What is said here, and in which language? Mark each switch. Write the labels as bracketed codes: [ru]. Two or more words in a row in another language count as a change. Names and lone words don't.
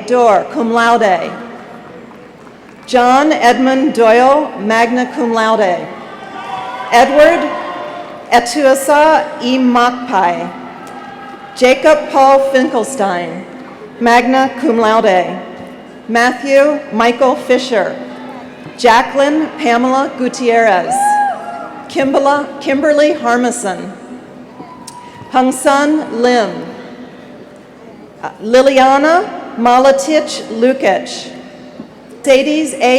[la] Dorr, cum laude, [en] John Edmund Doyle, [la] magna cum laude, Edward Etuasa E. [en] Makpai, Jacob Paul Finkelstein, [la] magna cum laude, [en] Matthew Michael Fisher, Jacqueline Pamela Gutierrez, Kimberly Harmison, Hungsun Lim, Liliana Malatich Lukic, Sadie's A.